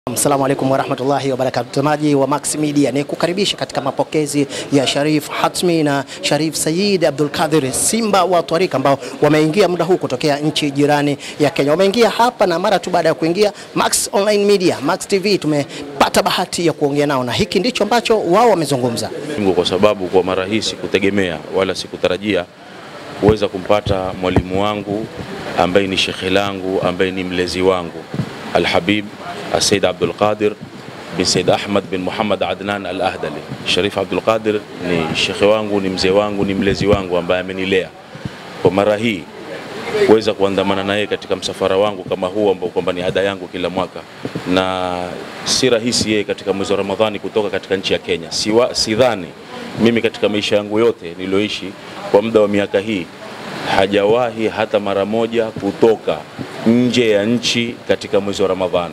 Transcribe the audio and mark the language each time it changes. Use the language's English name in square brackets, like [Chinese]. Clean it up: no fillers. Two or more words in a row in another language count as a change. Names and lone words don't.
[Arabic] السلام عليكم ورحمة الله وبركاته. [Swahili] Mtazamaji wa Max Media, ni kukaribisha katika mapokezi ya Sharif Hatmi na Sharif Said Abdul Qadir Simba wa Twarika, ambao wameingia muda huu kutokea nchi jirani ya Kenya. Wameingia hapa na mara tu baada ya kuingia Max Online Media, Max TV, tumepata bahati ya kuongea nao na hiki ndicho ambacho wao wamezungumza. Kwa sababu kwa mara hii sikutegemea wala sikutarajia kuweza kumpata mwalimu wangu ambaye ni shekhi langu, ambaye ni mlezi wangu, Al-Habib Said Abdul Qadir bin Said Ahmad bin Muhammad Adnan Al-Ahdali. Sharif Abdul Qadir ni shekhi wangu, ni mzee wangu, ni mlezi wangu ambaye amenilea. Kwa mara hii kuweza kuandamana naye katika msafara wangu kama huu ambao kwamba ni ada yangu kila mwaka, na si rahisi yeye katika mwezi wa Ramadhani kutoka katika nchi ya Kenya. Sidhani mimi katika maisha yangu yote nilioishi kwa muda wa miaka hii hajawahi hata mara moja kutoka nje ya nchi katika mwezi wa Ramadhani.